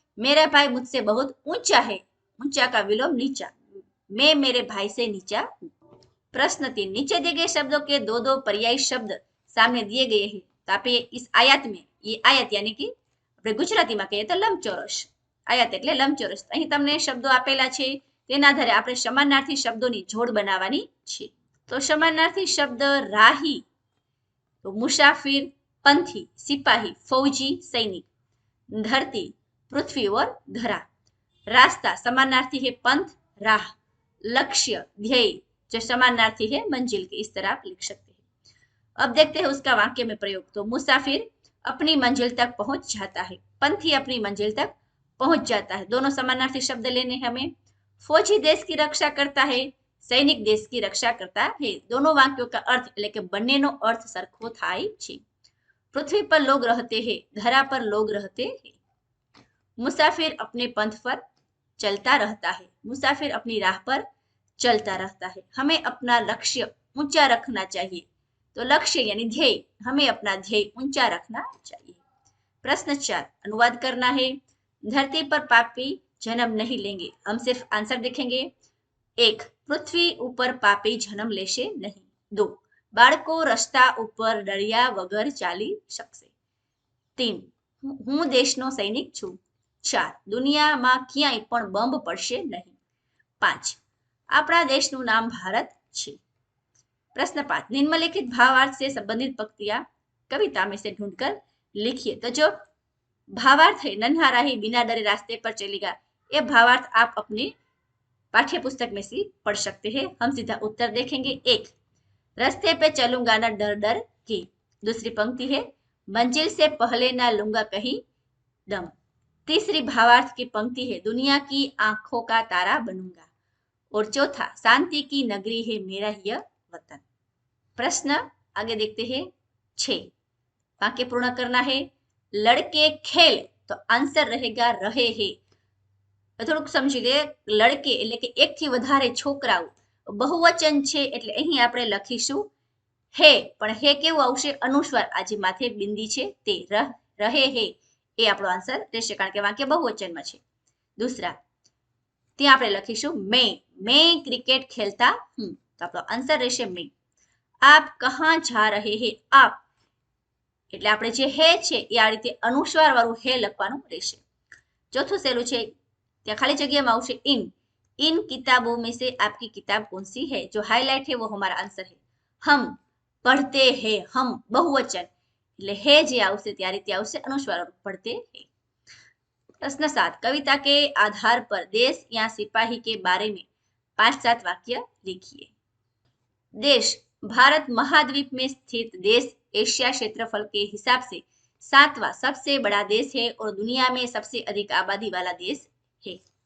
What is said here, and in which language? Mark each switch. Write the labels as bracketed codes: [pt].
[hi] मेरा भाई मुझसे बहुत ऊंचा है. ऊंचा का विलोम नीचा, मैं मेरे भाई से नीचा हूं. प्रश्न 3. नीचे दिए गए शब्दों के दो दो पर्यायी शब्द सामने दिए गए हैं. तो आप इस आयत में, ये आयत यानी कि [gu] આપણે ગુજરાતીમાં કહીએ તો લંબચોરસ, આયત એટલે લંબચોરસ. અહીં તમને શબ્દો આપેલા છે, તેના આધારે આપણે સમાનાર્થી શબ્દોની જોડ બનાવવાની છે. તો સમાનાર્થી શબ્દ રાહી, [hi] तो मुसाफिर, पंथी, सिपाही, फौजी, सैनिक. धरती, पृथ्वी और धरा. रास्ता समानार्थी है पंथ, राह. लक्ष्य, ध्येय, जो समानार्थी है मंजिल के. इस तरह आप लिख सकते हैं. अब देखते हैं उसका वाक्य में प्रयोग. तो मुसाफिर अपनी मंजिल तक पहुंच जाता है, पंथी अपनी मंजिल तक पहुंच जाता है. दोनों समानार्थी शब्द लेने हमें. फौजी देश की रक्षा करता है, सैनिक देश की रक्षा करता है. दोनों वाक्यों का अर्थ [gu] એટલે કે બંનેનો અર્થ સરખો થાય છે. [hi] पृथ्वी पर लोग रहते हैं, धरा पर लोग रहते हैं. मुसाफिर अपने पंथ पर चलता रहता है, मुसाफिर अपनी राह पर चलता रहता है. हमें अपना लक्ष्य ऊंचा रखना चाहिए. तो लक्ष्य यानी ध्येय, हमें अपना ध्येय ऊंचा रखना चाहिए. प्रश्न 4. अनुवाद करना है. धरती पर पापी जन्म नहीं लेंगे. हम सिर्फ आंसर देखेंगे. 1. [gu] पृथ्वी ઉપર પાપી જન્મ લેશે નહીં. 2. બાળકો રસ્તા ઉપર ડળ્યા વગર ચાલી શકશે. 3. હું દેશનો સૈનિક છું. 4. દુનિયામાં ક્યાંય પણ બોમ્બ પડશે નહીં. 5. આપણા દેશનું નામ ભારત છે. [hi] प्रश्न 5. निम्नलिखित भावार्थ से संबंधित पंक्तियां कविता में से ढूंढकर लिखिए. तो जो भावार्थ है नन्हा राही बिना डरे रास्ते पर चलेगा, ये भावार्थ आप अपने पाठ्य पुस्तक में से पढ़ सकते हैं. हम सीधा उत्तर देखेंगे. 1. रास्ते पे चलूंगा ना डर डर के. दूसरी पंक्ति है मंजिल से पहले ना लूंगा कहीं दम. तीसरी भावार्थ की पंक्ति है दुनिया की आंखों का तारा बनूंगा. और चौथा, शांति की नगरी है मेरा यह वतन. प्रश्न आगे देखते हैं. 6. वाक्य पूर्ण करना है. लड़के खेल, तो आंसर रहेगा रहे है. [gu] થોડુંક સમજી લે. લડકે એટલે કે એકથી વધારે છોકરાઓ, બહુવચન છે એટલે અહીં આપણે લખીશું હે. પણ હે કેવું આવશે? અનુસ્વાર, આ જે માથે બિંદી છે તે રહે હે, એ આપણો આન્સર રહેશે કારણ કે વાક્ય બહુવચનમાં છે. दूसरा, ત્યાં આપણે લખીશું [hi] मैं क्रिकेट खेलता हूं, [gu] તો આપણો આન્સર રહેશે मैं. [hi] आप कहाँ जा रहे हैं? आप [gu] એટલે આપણે જે હે છે એ આ રીતે અનુસ્વાર વાળું હે લખવાનું રહેશે. ચોથું સહેલું છે, ત્યાં ખાલી જગ્યામાં આવશે ઇન. [hi] इन किताबों में से आपकी किताब कौन सी है? जो हाईलाइट है वो हमारा आंसर है। हम पढ़ते हैं, हम बहुवचन [gu] એટલે હે જે આવશે ત્યારે તે આવશે અનુસ્વાર [hi] पढ़ते हैं। प्रश्न 7, कविता के आधार पर देश या सिपाही के बारे में 5-7 वाक्य लिखिए। देश, भारत महाद्वीप में स्थित देश एशिया क्षेत्रफल के हिसाब से 7वां सबसे बड़ा देश है और दुनिया में सबसे अधिक आबादी वाला देश है।